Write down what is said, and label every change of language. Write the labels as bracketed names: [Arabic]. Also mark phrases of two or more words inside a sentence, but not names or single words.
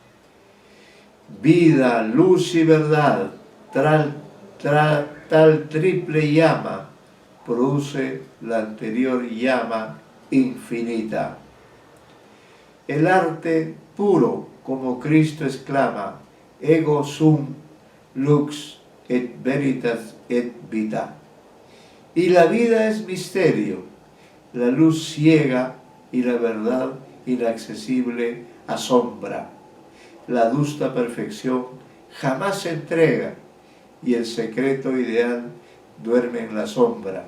[Spanish] Vida, luz y verdad, tal triple llama, produce la anterior llama infinita. El arte puro, como Cristo exclama, [Latin] ego sum lux et veritas et vita. [Spanish] Y la vida es misterio, la luz ciega y la verdad inaccesible asombra. La adusta perfección jamás se entrega y el secreto ideal duerme en la sombra.